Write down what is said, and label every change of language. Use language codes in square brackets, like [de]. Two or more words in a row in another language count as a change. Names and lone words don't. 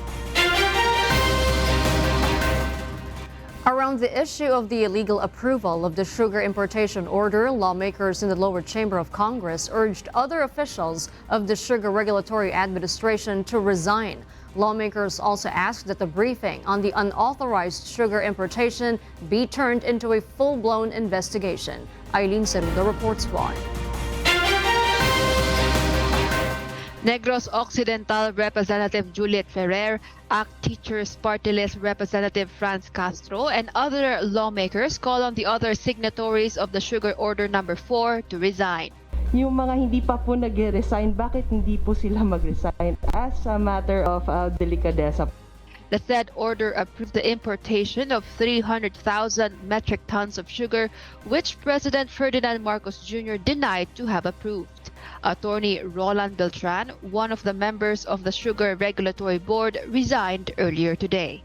[en] Around the issue of the illegal approval of the sugar importation order, lawmakers in the lower chamber of Congress urged other officials of the Sugar Regulatory Administration to resign. Lawmakers also asked that the briefing on the unauthorized sugar importation be turned into a full-blown investigation. Eileen Cerudo reports why. Negros Occidental Representative Juliet Ferrer, ACT Teachers Party List Representative Franz Castro, and other lawmakers call on the other signatories of the Sugar Order Number 4 to resign. [tl] Yung mga hindi pa po nag-resign, bakit hindi po sila mag-resign [en] as a matter of delicadeza? The said order approved the importation of 300,000 metric tons of sugar, which President Ferdinand Marcos Jr. denied to have approved. Attorney Roland Beltran, one of the members of the Sugar Regulatory Board, resigned earlier today.